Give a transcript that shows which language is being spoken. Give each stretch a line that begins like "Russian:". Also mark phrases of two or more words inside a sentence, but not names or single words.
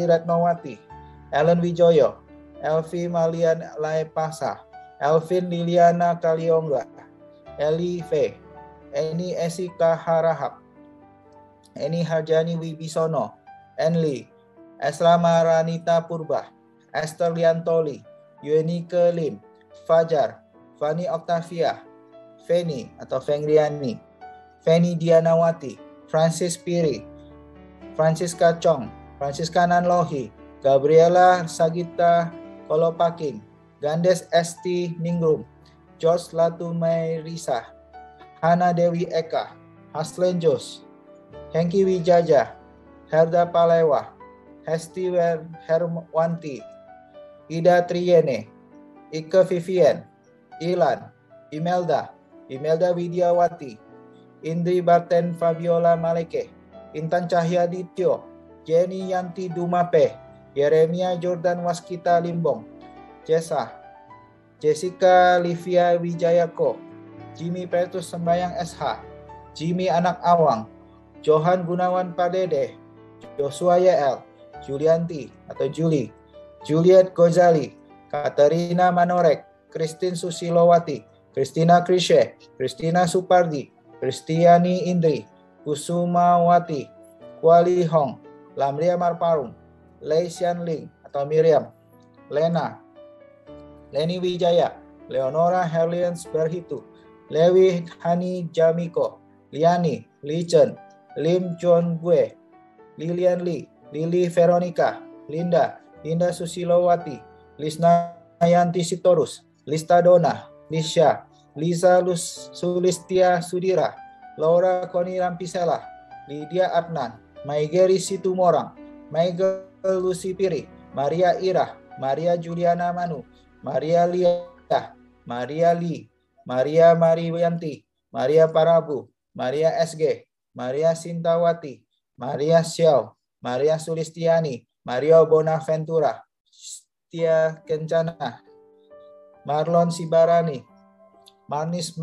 Indonesian: Retnowati, Ellen Wijoyo, Elvi Malian Laepasa, Elvin Liliana Kaliongga, Eli V, Eni Esika Harahap, Eni Harjani Wibisono, Enli, Esra Maranita Purba, Esther Liantoli, Yunike Lim, Fajar, Fani Octavia, Feni atau Fengriani, Feni Dianawati, Francis Piri, Francisca Chong, Francisca Nanlohi, Gabriela Sagita Kolopaking, Gandes Esti Ningrum, George Latumairisa, Hana Dewi Eka, Haslen Jos, Hengki Wijaja, Herda Palewa, Hesti Herwanti, Ida Triene, Ike Vivien, Ilan, Imelda Widiawati, Indri Barten Fabiola Maleke, Intan Cahyadityo, Jenny Yanti Dumape, Yeremia Jordan Waskita Limbong, Jessica Livia Wijayako, Jimmy Petrus Sembayang SH, Jimmy Anak Awang, Johan Gunawan Padede, Joshua YL, Julianti atau Julie, Juliet Gozali, Katerina Manorek, Christine Susilowati, Christina Krishe, Christina Supardi, Kristiani Indri, Kusumawati, Kuali Hong, Lamria Marparum, Lei Xian Ling atau Miriam, Lena, Leni Wijaya, Leonora Herlians Berhitu, Lewi Hani Jamiko, Liani, Li Chen, Lim John Bue, Lilian Lee, Lili Veronica, Linda Susilowati, Lisna Yanti Sitorus, Lista Dona, Lisha, Lisa Sulistia Sudira, Laura Koni Rampisela, Lydia Adnan, Maigeri Situmorang, Michael Lucy Piri, Maria Ira, Maria Juliana Manu, Maria Lia, Maria Lee, Maria Mariwianti, Maria Parabu, Maria SG, Maria Sintawati, Maria Xiao, Maria Sulistiani, Mario Bonaventura, Setia Kencana, Marlon Sibarani, Mani